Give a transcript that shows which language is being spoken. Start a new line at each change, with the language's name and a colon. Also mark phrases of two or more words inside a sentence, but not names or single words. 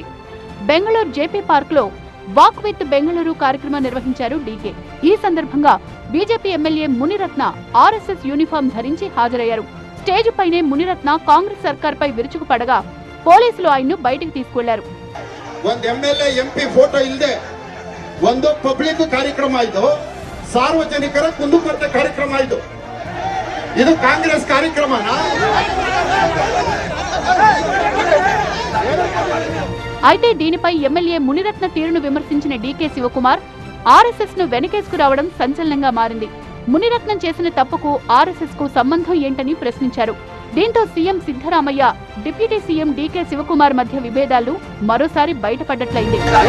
Telugu: బెంగళూరు జేపీ పార్క్ లో వాక్ విత్ బెంగళూరు కార్యక్రమం నిర్వహించారు డీకే. ఈ సందర్భంగా బీజేపీ ఎమ్మెల్యే మునిరత్న ఆర్ఎస్ఎస్ యూనిఫామ్ ధరించి హాజరయ్యారు. స్టేజ్ పైనే మునిరత్న కాంగ్రెస్ సర్కార్ పై విరుచుకుపడగా పోలీసులు ఆయన్ను బయటికి తీసుకెళ్లారు.
Kannada: ಒಂದು ಪಬ್ಲಿಕ್ ಕಾರ್ಯಕ್ರಮ ಇದು, ಸಾರ್ವಜನಿಕರ ಕುಂದುಕೊರತೆ ಕಾರ್ಯಕ್ರಮ ಇದು. ಇದು ಕಾಂಗ್ರೆಸ್ ಕಾರ್ಯಕ್ರಮನಾ?
Telugu: అయితే దీనిపై ఎమ్మెల్యే మునిరత్న తీరును విమర్శించిన డీకే శివకుమార్ ఆర్ఎస్ఎస్ ను వెనకేసుకురావడం సంచలనంగా మారింది. మునిరత్నం చేసిన తప్పుకు ఆర్ఎస్ఎస్ కు సంబంధం ఏంటని ప్రశ్నించారు. దీంతో సీఎం సిద్ధరామయ్య, డిప్యూటీ సీఎం డీకే శివకుమార్ మధ్య విభేదాలు మరోసారి బయటపడ్డట్లయింది.